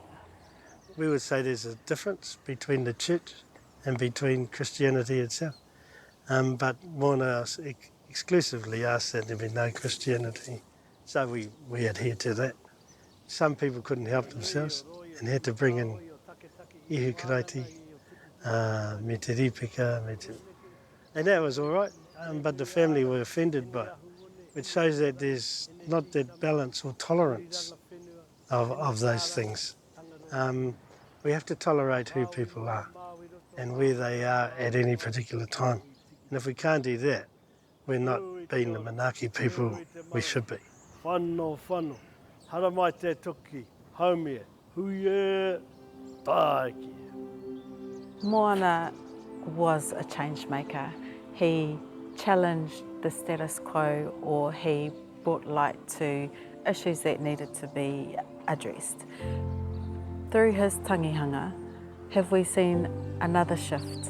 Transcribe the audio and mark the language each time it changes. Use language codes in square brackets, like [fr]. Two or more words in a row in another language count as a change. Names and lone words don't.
[en] We would say there's a difference between the church and between Christianity itself. But Moana exclusively asked that there be no Christianity. So we adhere to that. Some people couldn't help themselves and had to bring in [mi] ihu karaiti, me te ripika, [en] and that was all right, but the family were offended by it, which shows that there's not that balance or tolerance of those things. We have to tolerate who people are and where they are at any particular time. And if we can't do that, we're not being the Manaaki people we should be. [mi] Whano, hara mai te toki, haumia, huie, taiki. [en] Moana was a change maker. He challenged the status quo, or he brought light to issues that needed to be addressed. Through his tangihanga, have we seen another shift?